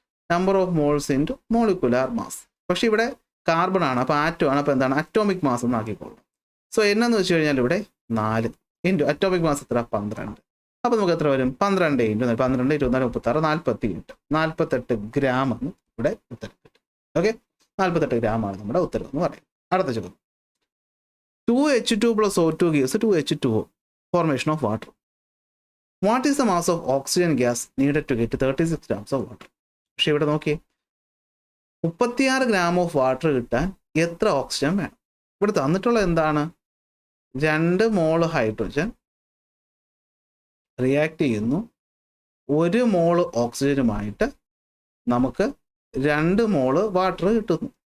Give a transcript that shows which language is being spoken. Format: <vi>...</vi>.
<ml>Number of moles into molecular mass. പക്ഷേ ഇവിടെ carbon ആണ്, അപ്പോൾ ആറ്റം ആണ്, അപ്പോൾ എന്താണ് അറ്റോമിക് മാസ് എന്ന് ആക്കിക്കോളും. സോ എന്നു വെച്ച് കഴിഞ്ഞാൽ ഇവിടെ 4 ഇൻറ്റു അറ്റോമിക് മാസ് എത്ര? 12. അപ്പോൾ നമുക്ക് എത്ര വരും? 12 ഇൻറ്റു 12, 24, 36, 48 ഗ്രാം എന്ന് ഇവിടെ ഉത്തരം കിട്ടും. ഓക്കെ, 48 ഗ്രാമാണ് നമ്മുടെ ഉത്തരം എന്ന് പറയും. അടുത്ത ചോദ്യം,</ml> <en>2H2 + O2 gives 2H2O, formation of water. What is the mass of oxygen gas needed to get 36 grams of water?</en> <ml>പക്ഷേ ഇവിടെ നോക്കിയേ, 36 ഗ്രാം ഓഫ് വാട്ടർ കിട്ടാൻ എത്ര ഓക്സിജൻ വേണം? ഇവിടെ തന്നിട്ടുള്ള എന്താണ്? 2 മോള് ഹൈഡ്രജൻ റിയാക്ട് ചെയ്യുന്നു, 1 മോള് ഓക്സിജനുമായിട്ട് നമുക്ക് 2 മോള് വാട്ടർ കിട്ടുന്നു.</ml>